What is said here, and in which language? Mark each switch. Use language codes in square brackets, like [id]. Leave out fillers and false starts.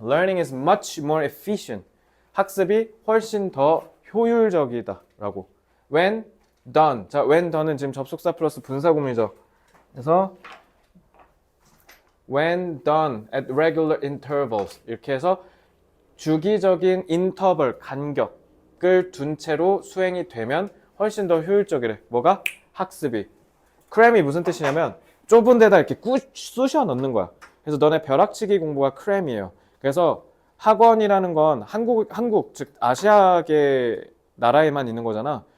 [en] Learning is much more efficient. [ko] 학습이 훨씬 더 효율적이다라고. [en] When done. [ko] 자, [en] when done [ko] 은 지금 접속사 플러스 분사구문이죠. 그래서 [en] when done at regular intervals. [ko] 이렇게 해서 주기적인 인터벌, 간격을 둔 채로 수행이 되면 훨씬 더 효율적이래. 뭐가? 학습이. 크램이 무슨 뜻이냐면 좁은 데다 이렇게 쑤셔 넣는 거야. 그래서 너네 벼락치기 공부가 크램이에요. 그래서 학원이라는 건 한국 즉 아시아계 나라에만 있는 거잖아.